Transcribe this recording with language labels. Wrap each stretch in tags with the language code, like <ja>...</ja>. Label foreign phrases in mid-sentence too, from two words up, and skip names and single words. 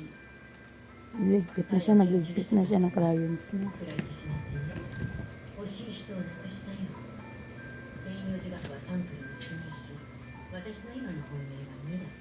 <tl>Ligpit na siya, nagligpit na siya ng crayons niya.</tl> <ja>人を亡くしたよ。転用自学はサンプルも少ないし、私の今の本命は2だ。</ja>